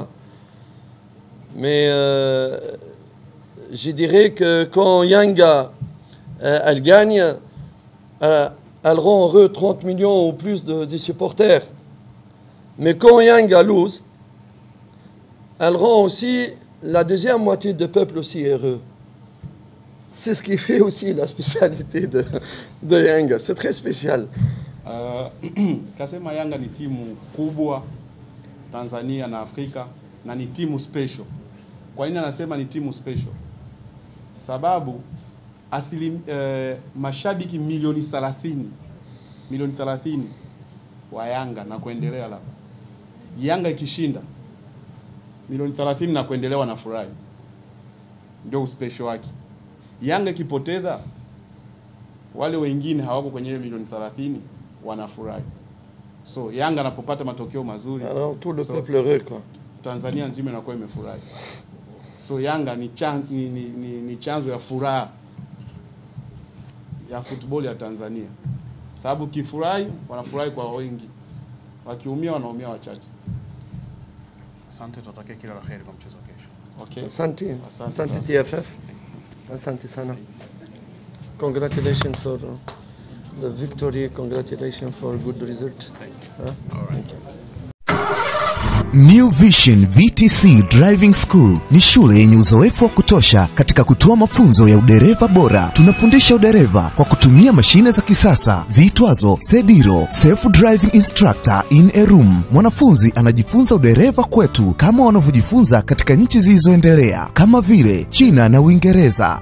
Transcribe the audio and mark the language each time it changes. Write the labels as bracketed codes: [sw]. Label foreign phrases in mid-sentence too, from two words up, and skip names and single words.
[fr] Mais je dirais que quand Yanga elle gagne, elle rend heureux 30 millions ou plus de supporters. Mais quand Yanga lose, elle rend aussi la deuxième moitié du peuple aussi heureux. C'est ce qui fait aussi la spécialité de Yanga. C'est très spécial. [sw] Kasema Yanga ni timu kubwa Tanzania na Afrika na ni timu special. Kwa nini anasema ni timu special? Sababu mashabiki milioni 30 wa Yanga na kuendelea la. Yanga ikishinda milioni 30 na kuendelea na furahi. Ndio special wake. Yanga ikipoteza wale wengine hawako kwenye milioni 30 wanafurahi. So Yanga anapopata matokeo mazuri, [fr] alors tout le peuple heureux quoi. [sw] Tanzania nzima inakuwa imefurahi. So Yanga ni chanzo ya furaha ya football ya Tanzania. Sababu kifurahi wanafurahi kwa wengi. Wakiumia wanaumia wachache. Asante, tutatakia kila la kheri kwa mchezo kesho. Okay. Asante TFF. Asante sana. [en] Congratulations for the victory. Congratulations for a good result. Thank you. All right. Thank you. [sw] New Vision VTC Driving School ni shule yenye uzoefu wa kutosha katika kutoa mafunzo ya udereva bora. Tunafundisha udereva kwa kutumia mashine za kisasa ziitwazo Sediro, [en] Self Driving Instructor in a Room. [sw] Mwanafunzi anajifunza udereva kwetu kama wanavyojifunza katika nchi zilizoendelea kama vile China na Uingereza.